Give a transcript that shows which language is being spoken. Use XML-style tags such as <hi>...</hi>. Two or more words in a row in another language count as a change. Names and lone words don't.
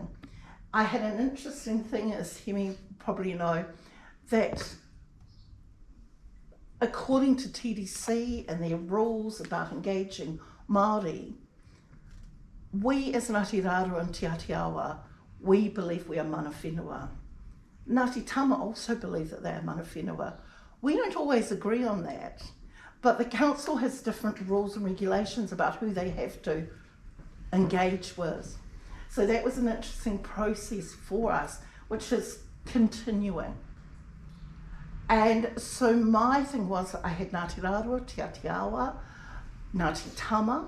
<en>I had an interesting thing, as Hemi probably know, that according to TDC and their rules about engaging Māori, we as Ngati Rarua and Te Atiawa, we believe we are</en> <mi>mana whenua.</mi> <en>Ngati Tama also believe that they are</en> <mi>mana whenua.</mi> <en>We don't always agree on that, but the council has different rules and regulations about who they have to engage with. So that was an interesting process for us, which is continuing. And so my thing was I had Ngati Rarua, Te Atiawa, Ngati Tama.</en>